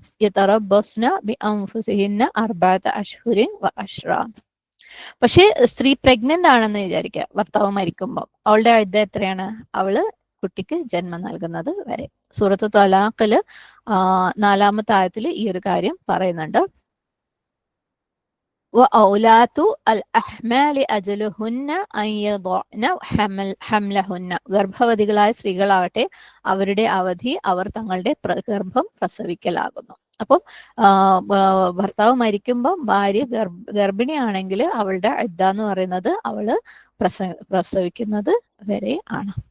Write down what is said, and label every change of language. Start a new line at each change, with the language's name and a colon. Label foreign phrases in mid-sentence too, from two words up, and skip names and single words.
Arabic: يتربصن بأنفسهن أربعة أشهر وعشرا.
Malayalam: പക്ഷേ സ്ത്രീ പ്രഗ്നന്റ് ആണെന്ന് വിചാരിക്കുക, ഭർത്താവ് മരിക്കുമ്പോൾ അവളുടെ ഇദ്ദ എത്രയാണ്? അവള് കുട്ടിക്ക് ജന്മം നൽകുന്നത് വരെ. സൂറത്ത് ത്വലാഖില് 4-ാമത്തെ ആയത്തില് ഈ ഒരു കാര്യം പറയുന്നുണ്ട്.
Arabic: وأولاة الأحمال أجلهن أن يضعن حملهن.
Malayalam: ഗർഭവതികളായ സ്ത്രീകളാവട്ടെ അവരുടെ അവധി അവർ തങ്ങളുടെ ഗർഭം പ്രസവിക്കലാകുന്നു. അപ്പം ഭർത്താവ് മരിക്കുമ്പോൾ ഭാര്യ ഗർഭിണിയാണെങ്കിൽ അവളുടെ ഇദ്ദ എന്ന് പറയുന്നത് അവള് പ്രസവിക്കുന്നത് വരെ ആണ്.